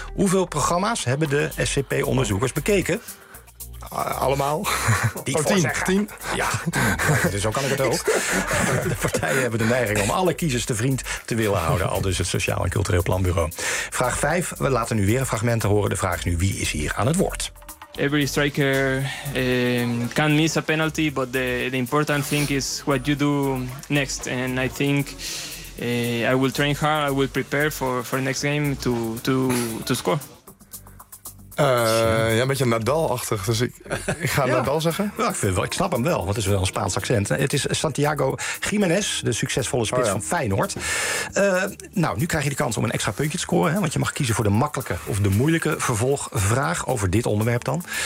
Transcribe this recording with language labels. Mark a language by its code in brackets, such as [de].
[nl] Hoeveel programma's hebben de SCP-onderzoekers bekeken? Allemaal. Die tien. Tien. Ja, dus zo kan ik het ook. De partijen hebben de neiging om alle kiezers te vriend te willen houden. Al dus het Sociaal en Cultureel Planbureau. Vraag 5. We laten nu weer een fragment horen. De vraag is nu, wie is hier aan het woord? [en] Every striker can miss a penalty. But the important thing is what you do next. And I think I will train hard. I will prepare for next game to score. [nl] Ja, een beetje Nadal-achtig, dus ik ga Nadal zeggen. Ja, ik snap hem wel, want het is wel een Spaans accent. Het is Santiago Jiménez, de succesvolle spits van Feyenoord. Nu krijg je de kans om een extra puntje te scoren. Hè, want je mag kiezen voor de makkelijke of de moeilijke vervolgvraag over dit onderwerp dan.